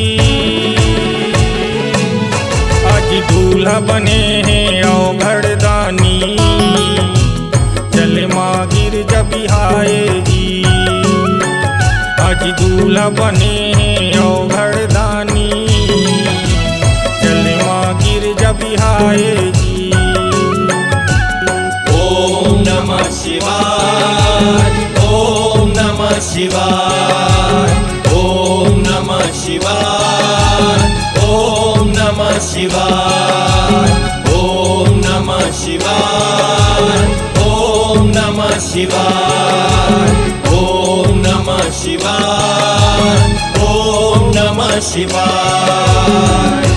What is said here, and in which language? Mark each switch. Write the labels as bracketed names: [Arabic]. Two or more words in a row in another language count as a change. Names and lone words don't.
[Hindi] आज दूल्हा बने हैं अवघड़ दानी, चले माँ गिरजा बिहाए जी। आज दूल्हा बने हैं अवघड़ दानी, चले माँ गिरजा बिहाए जी। [Sanskrit] ओम नमः शिवाय, ओम नमः शिवाय, ओम नमः शिवाय, ओम नमः शिवाय, ओम नमः शिवाय, ओम नमः शिवाय, ओम नमः शिवाय, ओम नमः शिवाय।